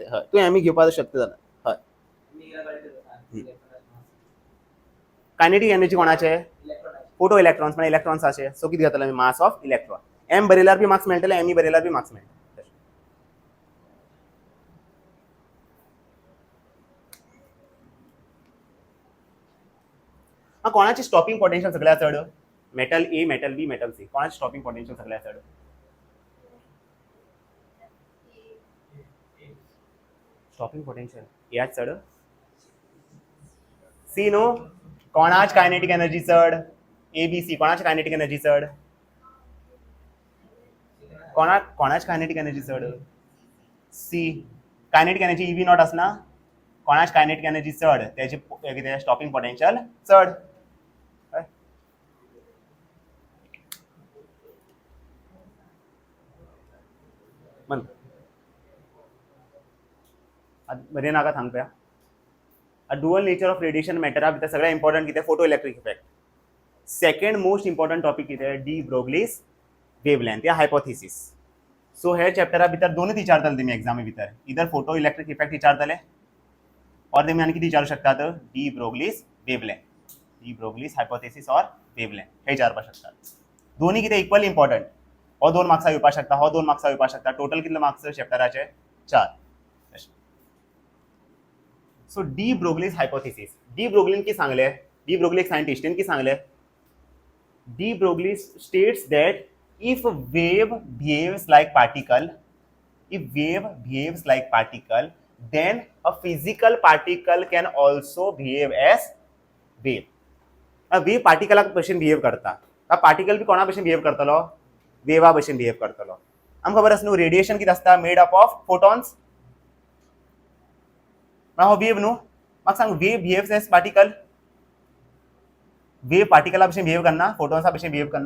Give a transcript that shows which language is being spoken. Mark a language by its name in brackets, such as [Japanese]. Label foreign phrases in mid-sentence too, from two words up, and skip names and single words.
[Konkani] हय तू m घेवपाक शकता जाल्यार. हय [English] kinetic energy [Konkani] कोणाचे [English] photo electrons [Konkani] म्हणजे इलेक्ट्रॉन्साचे. सो कितें जातलें [English] mass of electron [Konkani] m बरयल्यार बी मार्क्स मेळटले m बरयल्यार बी मार्क्स मेळटले. कोणाची [English] stopping potential [Konkani] सगळ्यात चड [English] metal A metal B metal C [Konkani] कोणाची [English] stopping potential [Konkani] सगळ्यात चड [English] stopping potential [Konkani] याच चड सी नो कोणाच [English] kinetic energy [Konkani] चड ए बी सी कोणाची [English] kinetic energy [Konkani] चड कोणाच [English] kinetic energy [Konkani] चड सी [English] kinetic energy e V naught [Konkani] आसना कोणाच [English] kinetic energy [Konkani] चड त्याची कितें [English] stopping potential [Konkani] चड. मन बरें नाका सांगपया [English] a dual nature of radiation [Konkani] मॅटरा भितर सगळ्यात इम्पॉर्टंट कितें [English] photo electric effect. second most important topic [Konkani] कितें डी ब्रोग्लीस वेवलेंथ या हायपोथेसिस. सो हे चॅप्टरा भितर दोनूच विचारतले तुमी एग्जामी भितर इधर [English] photo electric effect [Konkani] विचारतले और तुमी आनी कितें विचारू शकतात डी ब्रोग्लीस वेवलेंथ, डी ब्रोग्लीस हायपोथेसिस और वेवलेंथ हे विचारपाक शकतात. दोन्ही कितें [English] equally important. [Konkani] हो 2 मार्क्साक येवपाक शकता, हो 2 मार्क्साक येवपाक शकता. टोटल कितले मार्क्स चॅप्टराचे 4. सो डी ब्रोग्लीस हायपोथेसिस. डी ब्रोग्लिन की सांगले, डी ब्रोग्ली एक साइंटिस्ट की सांगले. [English] डी ब्रोग्लीस states that if wave behaves like particle, then a physical particle can also behave as wave. a wave particle [Konkani] भशेन बिहेव करता. हा पार्टिकल बी कोणा भशेन बिहेव करतलो, वेवा भशेन बिहेव करतलो. आमकां खबर आसा न्हू रेडिएशन कितें आसता [English] made up of photons. [Konkani] हो वेव न्हू. म्हाका सांग [English] wave behaves as particle. [Konkani] वेव पार्टिकला भशेन बिहेव करना, फोटॉन्सा भशेन बिहेव करना.